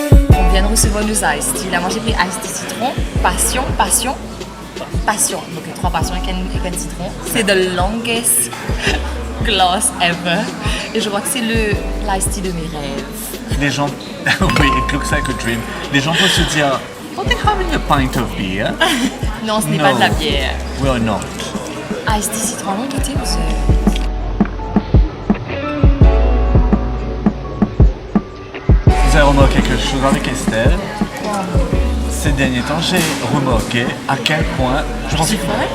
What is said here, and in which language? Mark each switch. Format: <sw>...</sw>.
<fr>On vient de recevoir nos iced tea. Là, moi, j'ai pris iced tea citron, passion. Donc, 3 passions avec un citron. C'est</fr> <en>the longest glass ever.</en> <fr>Et je crois que c'est l'iced tea de mes rêves. Les gens, oui,</fr> <en>it looks like a dream.</en> <fr>Les gens vont se dire, oh,</fr> <en>they're having a pint of beer.</en> <fr>Non, ce n'est</fr> <en>No.</en> <fr>pas de la bière.</fr> <en>We are not.</en> <fr>Iced tea citron, non, goûtez, vous Vous avez remarqué quelque chose avec Estelle? Ces derniers temps, j'ai remarqué à quel point je pensais que...</fr>